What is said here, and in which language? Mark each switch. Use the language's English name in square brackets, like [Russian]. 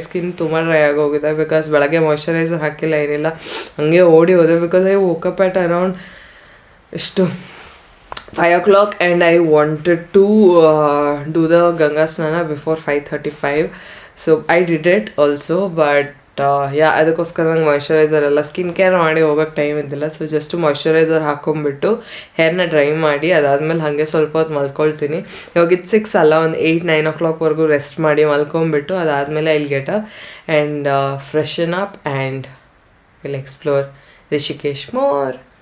[Kannada] Skin ತುಂಬ dry ಆಗೋಗಿದೆ because ಬೆಳಗ್ಗೆ ಮಾಯ್ಶ್ಚರೈಸರ್ ಹಾಕಿಲ್ಲ, ಏನಿಲ್ಲ, ಹಂಗೆ ಓಡಿ ಹೋದೆ. [English] Because I woke up at around ಎಷ್ಟು 5 o'clock and I wanted to do the Ganga Snana before 5:35. So I did it also, but [Kannada] ಅದಕ್ಕೋಸ್ಕರ ನಂಗೆ ಮಾಯ್ಶ್ಚರೈಸರ್ ಎಲ್ಲ ಸ್ಕಿನ್ ಕೇರ್ ಮಾಡಿ ಹೋಗೋಕ್ಕೆ ಟೈಮ್ ಇದ್ದಿಲ್ಲ. ಸೊ ಜಸ್ಟ್ ಮಾಯ್ಶ್ಚರೈಸರ್ ಹಾಕ್ಕೊಂಬಿಟ್ಟು ಹೇರ್ನ ಡ್ರೈ ಮಾಡಿ ಅದಾದಮೇಲೆ ಹಾಗೆ ಸ್ವಲ್ಪ ಹೊತ್ತು ಮಲ್ಕೊಳ್ತೀನಿ. ಇವಾಗ ಇದು 6 ಅಲ್ಲ, ಒಂದು 8-9 o'clockವರೆಗೂ ರೆಸ್ಟ್ ಮಾಡಿ ಮಲ್ಕೊಂಬಿಟ್ಟು ಅದಾದಮೇಲೆ [English] I'll get up and freshen up and will explore Rishikesh more.